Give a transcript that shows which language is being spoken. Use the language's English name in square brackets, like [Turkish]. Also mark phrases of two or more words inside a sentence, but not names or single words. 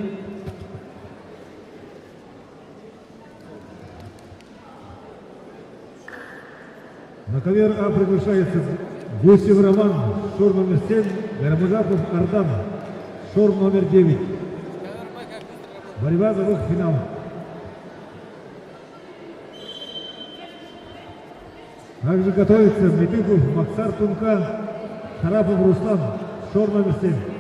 [Russian] На ковер А приглашается Гусев Роман, шор номер 7, Гармажапов Ардан, шор номер 9. Борьба за выход в финал. Также готовится Метюков Максар Тунка, Шарапов Руслан, шор номер 7.